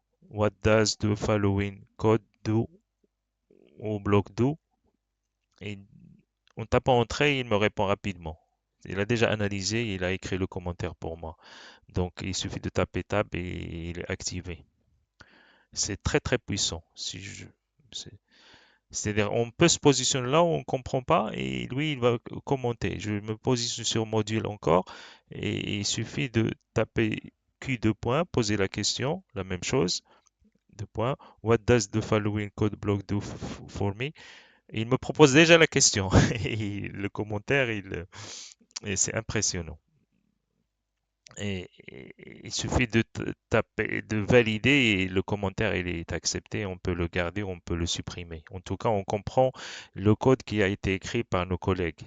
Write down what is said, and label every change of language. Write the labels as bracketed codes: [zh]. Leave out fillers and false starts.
[en] What does the following code do au bloc do? [fr] Et en tapant entrée, il me répond rapidement. Il a déjà analysé, il a écrit le commentaire pour moi. Donc, il suffit de taper tab et il est activé. C'est très très puissant. C'est-à-dire, on peut se positionner là où on ne comprend pas et lui, il va commenter. Je me positionne sur module encore et il suffit de taper Q deux points, poser la question, la même chose, deux points. [en] What does the following code block do for me? [fr] Et il me propose déjà la question. Et le commentaire, et c'est impressionnant. Il suffit de taper, de valider et le commentaire il est accepté. On peut le garder, on peut le supprimer. En tout cas, on comprend le code qui a été écrit par nos collègues.